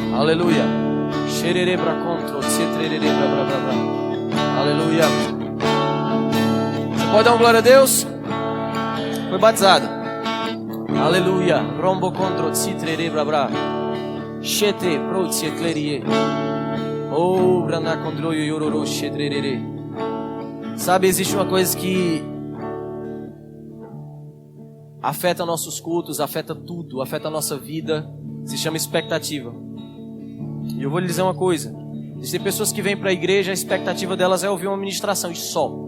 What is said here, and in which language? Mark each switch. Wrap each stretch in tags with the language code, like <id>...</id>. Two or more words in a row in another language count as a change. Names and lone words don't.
<pt>Aleluia. Aleluia. Você pode dar uma glória a Deus? Foi batizado. Aleluia. Rombo contro citrere brabra. Chete pro cietlerie. Oh, brana condroio yororo chetrere. Sabe, existe uma coisa que afeta nossos cultos, afeta tudo, afeta a nossa vida. Se chama expectativa. E eu vou lhe dizer uma coisa. Existem pessoas que vêm para a igreja, a expectativa delas é ouvir uma ministração e só.</pt>